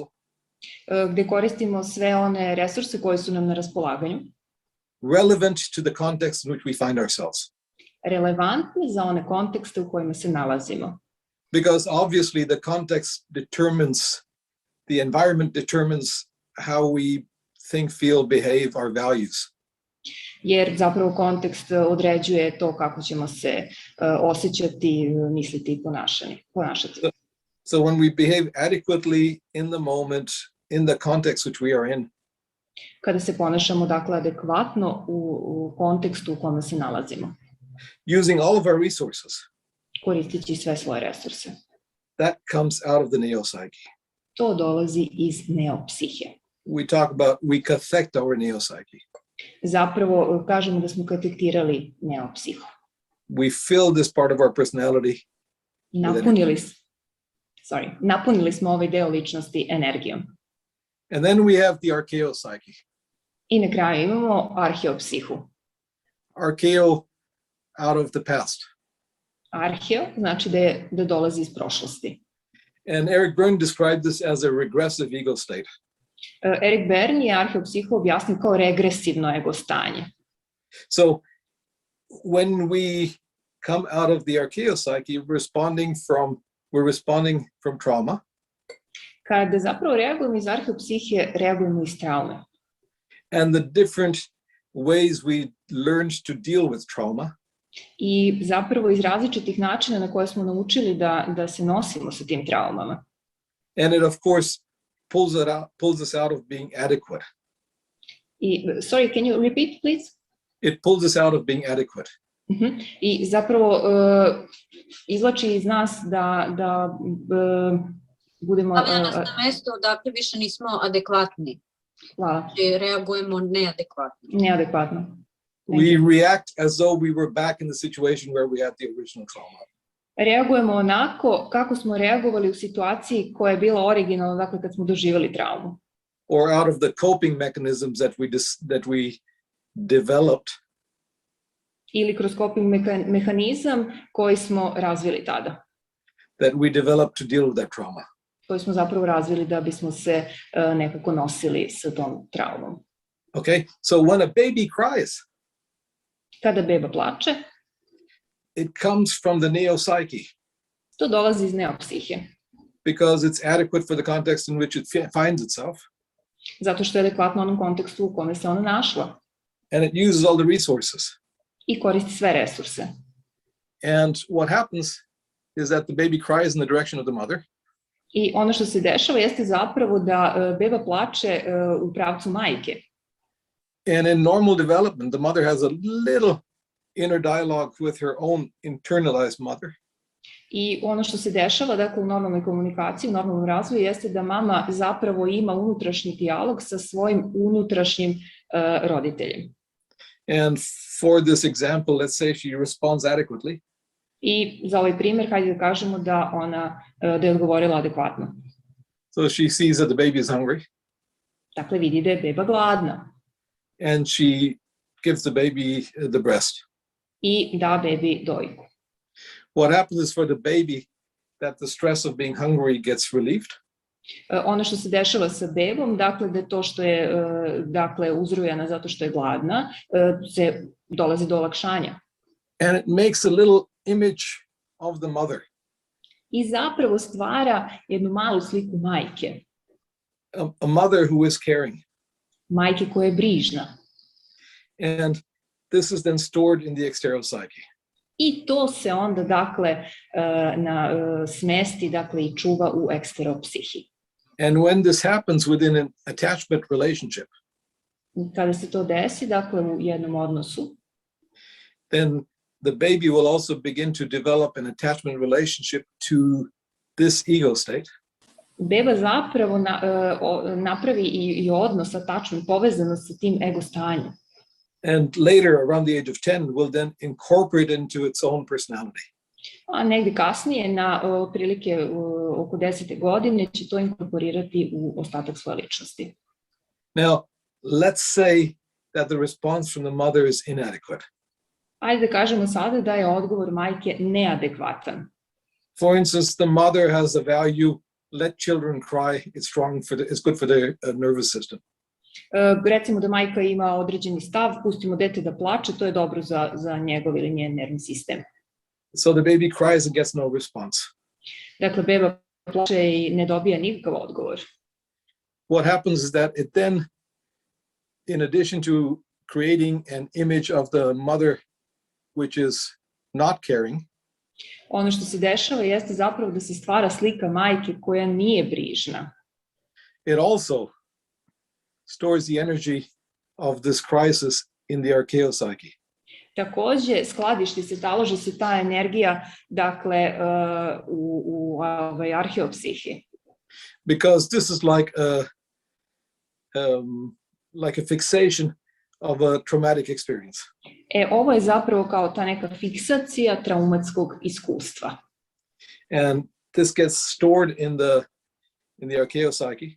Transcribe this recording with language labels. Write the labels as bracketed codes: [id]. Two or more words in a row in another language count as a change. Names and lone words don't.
[sr] Gde koristimo sve one resurse koje su nam na raspolaganju. [en] Relevant to the context in which we find ourselves. [sr] Relevantni za one kontekste u kojima se nalazimo. [en] Because obviously the context determines, the environment determines how we think, feel, behave, our values. [sr] Jer zapravo kontekst određuje to kako ćemo se osjećati, misliti i ponašati. [en] So when we behave adequately in the moment, in the context which we are in, [sr] kada se ponašamo, dakle, adekvatno u kontekstu u kome se nalazimo, [en] using all of our resources, [sr] koristeći sve svoje resurse, [en] that comes out of the neopsyche. [sr] to dolazi iz neopsihe. [en] We cathect our neopsyche. [sr] Zapravo kažemo da smo katektirali neopsihu. [en] We fill this part of our personality. [sr] Napunili smo ovaj deo ličnosti energijom. [en] And then we have the archaeopsyche. [sr] I na kraju imamo arheopsihu. [en] Archaeo out of the past. [sr] Arheo znači da dolazi iz prošlosti. [en] And Eric Berne described this as a regressive ego state. [sr] Eric Berne je arheopsihu objasnio kao regresivno egostanje. [en] So when we come out of the archaeopsyche, we're responding from trauma. [sr] Kada zapravo reagujemo iz arheopsihe, reagujemo iz traume. [en] And the different ways we learned to deal with trauma. [sr] I zapravo iz različitih načina na koje smo naučili da se nosimo sa tim traumama. [en] And it of course pulls us out of being adequate. Sorry, can you repeat, please? It pulls us out of being adequate. [sr] I zapravo izvlači iz nas da budemo... Stavlja nas na mesto odakle više nismo adekvatni. Hvala. Reagujemo neadekvatno. Neadekvatno. [en] We react as though we were back in the situation where we had the original trauma. [sr] Reagujemo onako kako smo reagovali u situaciji koja je bila originalna, dakle kad smo doživjeli traumu. [en] Or out of the coping mechanisms that we developed. [sr] Ili kroz coping mehanizam koji smo razvili tada. [en] That we developed to deal with that trauma. [sr] Koji smo zapravo razvili da bismo se nekako nosili sa tom traumom. [en] Okay, so when a baby cries, [sr] kada beba plače, [en] it comes from the neopsyche. [sr] To dolazi iz neopsihe. [en] Because it's adequate for the context in which it finds itself. [sr] Zato što je adekvatno onom kontekstu u kome se ona našla. [en] And it uses all the resources. [sr] I koristi sve resurse. [en] And what happens is that the baby cries in the direction of the mother. [sr] I ono što se dešava jeste zapravo da beba plače u pravcu majke. [en] And in normal development, the mother has a little inner dialogue with her own internalized mother. [sr] I ono što se dešava, dakle, u normalnoj komunikaciji, u normalnom razvoju, jeste da mama zapravo ima unutrašnji dijalog sa svojim unutrašnjim roditeljem. [en] And for this example, let's say she responds adequately. [sr] I za ovaj primjer, hajde da kažemo da je odgovorila adekvatno. [en] So she sees that the baby is hungry. [sr] Dakle, vidi da je beba gladna. [en] And she gives the baby the breast. [sr] I da bebi dojku. [en] what happens is for the baby that the stress of being hungry gets relieved. [sr] Ono što se dešava sa bebom, dakle, da je to što je dakle, uzrojena zato što je gladna, se dolazi do olakšanja. [en] And it makes a little image of the mother. [sr] I zapravo stvara jednu malu sliku majke. [en] A mother who is caring. [sr] Majke koja je brižna. [en] And this is then stored in the external psyche. [sr] I to se onda, dakle, smesti, dakle, i čuva u eksteropsihi. [en] And when this happens within an attachment relationship, [sr] kada se to desi, dakle, u jednom odnosu, [en] then the baby will also begin to develop an attachment relationship to this ego state. [sr] Beba zapravo napravi i odnos, attachment, povezano sa tim ego stanjem. [en] And later, around the age of 10, will then incorporate into its own personality. [sr] A negdje kasnije, na prilike oko 10. godine, će to inkorporirati u ostatak svoje ličnosti. [en] Now, let's say that the response from the mother is inadequate. [sr] Ajde da kažemo sada da je odgovor majke neadekvatan. [en] For instance, the mother has the value, let children cry, it's good for their nervous system. [sr] Recimo da majka ima određeni stav, pustimo dete da plače, to je dobro za njegov ili njen nervni sistem. [en] So the baby cries and gets no response. [sr] Dakle, beba plače i ne dobija nikakav odgovor. [en] What happens is that it then, in addition to creating an image of the mother which is not caring, [sr] ono što se dešava jeste zapravo da se stvara slika majke koja nije brižna. [en] It also stores the energy of this crisis in the archaeopsyche. [sr] Takođe, skladišti se, taloži se ta energija, dakle, u arheopsihi. [en] Because this is like a fixation of a traumatic experience. [sr] Ovo je zapravo kao ta neka fiksacija traumatskog iskustva. [en] And this gets stored in the archaeopsyche.